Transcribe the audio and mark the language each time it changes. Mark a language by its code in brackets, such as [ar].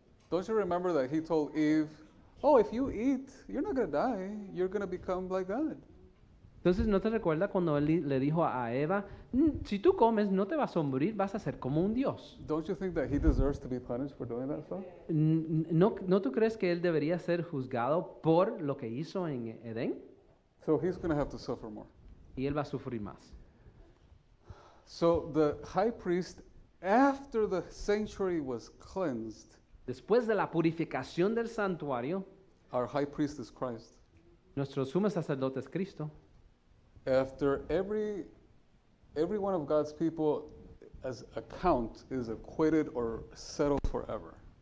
[en] Don't you remember that he told Eve, "Oh, if you eat, you're not going to die. You're going to become like God." [es] Entonces, ¿no te recuerdas cuando él le dijo a Eva, si tú comes no te vas a morir, vas a ser como un Dios? [en] Don't you think that he deserves to be punished for doing that stuff? [es] ¿No tú crees que él debería ser juzgado por lo que hizo en Edén? [en] So he's going to have to suffer more. [es] Y él va a sufrir más. [en] So the high priest, after the sanctuary was cleansed, [es] Después de la purificación del santuario, [en] our high priest is Christ. [es] nuestro sumo sacerdote es Cristo. [en] After every one of God's people as account is acquitted or settled forever.